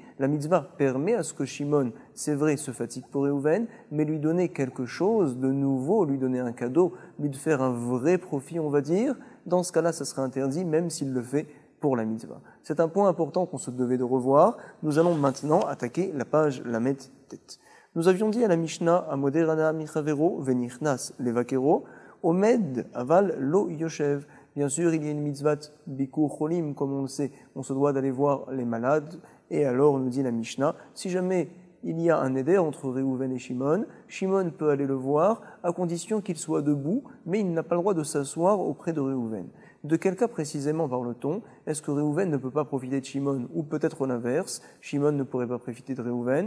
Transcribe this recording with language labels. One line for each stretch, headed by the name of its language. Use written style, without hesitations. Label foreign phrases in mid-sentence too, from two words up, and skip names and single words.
French: La mitzvah permet à ce que Shimon, c'est vrai, se fatigue pour Réhouven, mais lui donner quelque chose de nouveau, lui donner un cadeau, lui de faire un vrai profit, on va dire. Dans ce cas-là, ça serait interdit, même s'il le fait pour la mitzvah. C'est un point important qu'on se devait de revoir. Nous allons maintenant attaquer la page Lamed Tet. Nous avions dit à la Mishnah,
Hebrew: המודר הנאה מחבירו ונכנס לבקרו עומד אבל לא יושב.
French: Bien sûr, il y a une mitzvah
Hebrew: ביקור חולים,
French: comme on le sait, on se doit d'aller voir les malades. Et alors, nous dit la Mishnah, si jamais il y a un éder entre Réhouven et Shimon, Shimon peut aller le voir à condition qu'il soit debout, mais il n'a pas le droit de s'asseoir auprès de Réhouven. De quel cas précisément parle-t-on? Est-ce que Réhouven ne peut pas profiter de Shimon ou peut-être l'inverse, Shimon ne pourrait pas profiter de Réhouven?